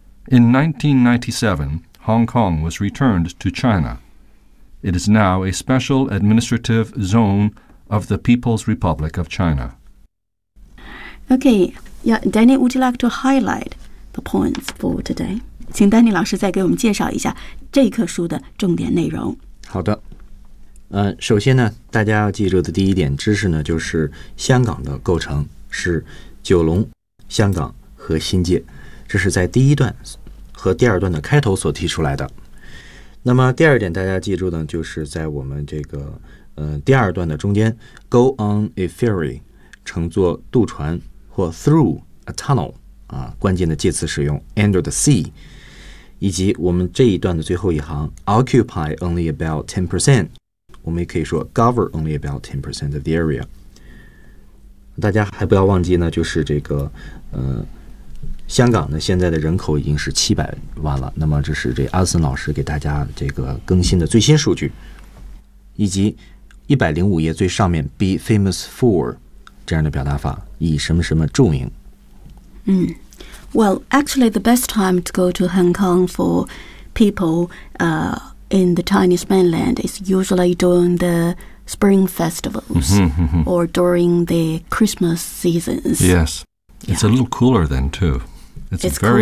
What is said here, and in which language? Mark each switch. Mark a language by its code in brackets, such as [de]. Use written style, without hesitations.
[en] In 1997, Hong Kong was returned to China. It is now a special administrative zone of the People's Republic of China. Okay, yeah, Danny, would you like to highlight the points for today? [zh] 请 Danny 老师再给我们介绍一下这一课书的重点内容。好的。首先呢，大家要记住的第一点知识呢，就是香港的构成。是九龙、香港和新界，这是在第一段和第二段的开头所提出来的。那么第二点大家记住呢，就是在我们这个第二段的中间 [en] go on a ferry [zh] 乘坐渡船或 [en] through a tunnel [zh] 啊，关键的介词使用 [en] under the sea， [zh] 以及我们这一段的最后一行 [en] occupy only about 10%， [zh] 我们也可以说 [en] cover only about 10% of the area。 [zh] 大家还不要忘记呢，就是这个香港呢现在的人口已经是700万了，那么这是这阿森老师给大家这个更新的最新数据，以及105页最上面 [en] be famous for [zh] 这样的表达法，以什么什么著名。 [en] Well, actually the best time to go to Hong Kong for people in the Chinese mainland is usually during theSpring festivals or during the Christmas seasons. Yes. It's a little cooler then, too. It's very